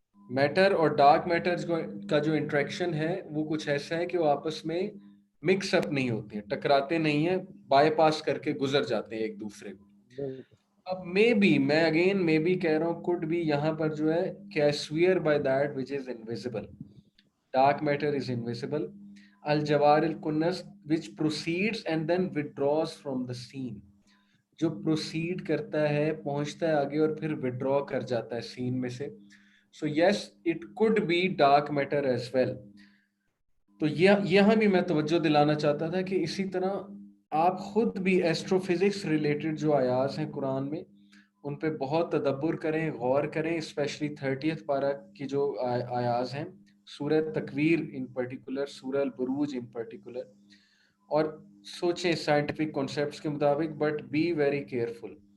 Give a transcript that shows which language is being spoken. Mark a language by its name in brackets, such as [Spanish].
[Urdu] Metre اور dark matter کا جو انٹریکشن ہے وہ کچھ ایسا ہے کہ وہ آپس میں مکس اپ نہیں ہوتے ہیں، ٹکراتے نہیں ہیں، بائی پاس کر کے گزر جاتے ہیں ایک دوسرے کو. اب میں اگین کہہ رہا ہوں could be یہاں پر جو ہے کہ [English] I swear by that which is invisible. Dark matter is invisible. [Arabic] الجوار الکنس [English] which proceeds and then withdraws from the scene. [Urdu] جو پروسیڈ کرتا ہے، پہنچتا ہے آگے اور پھر withdraw کر جاتا ہے سین میں سے. [English] So yes, it could be dark matter as well. [Urdu] تو یہاں بھی میں توجہ دلانا چاہتا تھا کہ اسی طرح آپ خود بھی ایسٹرو فزکس ریلیٹڈ جو آیات ہیں قرآن میں ان پہ بہت تدبر کریں، غور کریں، اسپیشلی 30th پارہ کی جو آیات ہیں، سورہ تکویر ان پرٹیکولر، سورہ البروج ان پرٹیکولر، اور سوچیں سائنٹیفک کانسیپٹس کے مطابق، بٹ بی ویری کیئرفل.